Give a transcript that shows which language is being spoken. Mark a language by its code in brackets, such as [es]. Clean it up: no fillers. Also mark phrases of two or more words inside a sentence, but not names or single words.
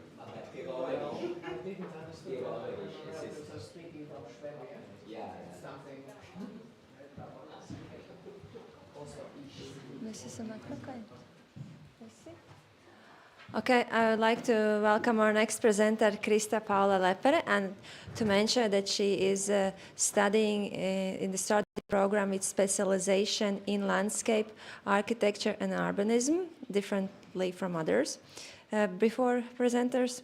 [en] I didn't understand that I was speaking from Schwäbisch. Something. Also, [lv] Mēs esam atpakaļ. Visi? [en] Okay, I would like to welcome our next presenter, Krista Paula Lepere, and to mention that she is studying in the study program with specialization in landscape, architecture, and urbanism, differently from others before presenters.